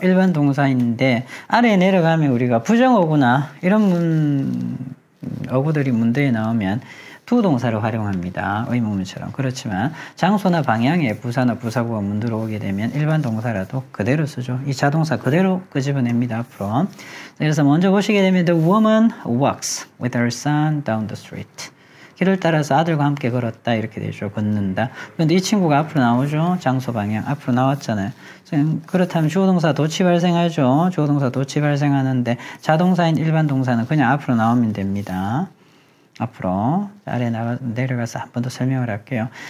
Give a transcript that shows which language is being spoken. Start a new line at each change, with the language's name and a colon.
Korean: 일반 동사인데 아래에 내려가면 우리가 부정어구나 이런 어구들이 문제에 나오면 투동사를 활용합니다. 의문문처럼. 그렇지만 장소나 방향에 부사나 부사구가 문두로 오게 되면 일반 동사라도 그대로 쓰죠. 이 자동사 그대로 끄집어냅니다. 앞으로. 그래서 먼저 보시게 되면
English: The woman walks with her son down the street.
Korean: 길을 따라서 아들과 함께 걸었다. 이렇게 되죠. 걷는다. 그런데 이 친구가 앞으로 나오죠. 장소 방향. 앞으로 나왔잖아요. 그렇다면 주어동사 도치 발생하죠. 주어동사 도치 발생하는데 자동사인 일반 동사는 그냥 앞으로 나오면 됩니다. 앞으로 아래 내려가서 한 번 더 설명을 할게요.